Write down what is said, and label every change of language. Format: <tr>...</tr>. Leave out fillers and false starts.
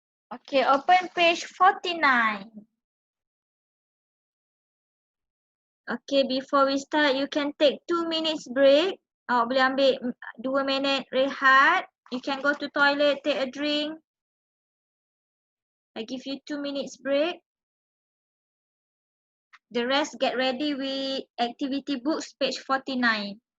<en>Okay, open page 49. Okay, before we start, you can take 2 minutes break.</en> <ms>Awak boleh ambil 2 minit rehat.</ms> <en>You can go to toilet, take a drink. I give you 2 minutes break. The rest get ready with activity books, page 49.</en>